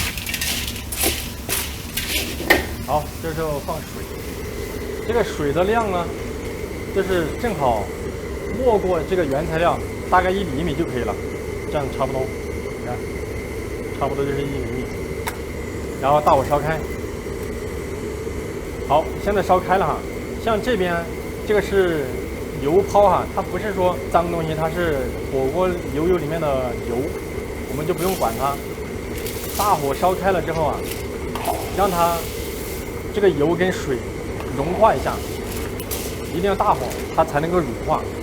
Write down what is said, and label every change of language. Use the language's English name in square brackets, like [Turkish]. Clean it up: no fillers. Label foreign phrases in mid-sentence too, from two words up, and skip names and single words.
[Chinese] 好，這時候放水，這個水的量呢，就是正好没過這個原材料大概1厘米就可以了，這樣差不多，你看，差不多就是1厘米。然後大火燒開。好，現在燒開了哈，像這邊這個是油泡哈，它不是說髒東西，它是火鍋油裡面的油，我們就不用管它。大火燒開了之後啊，讓它這個油跟水融化一下，一定要大火，它才能夠乳化。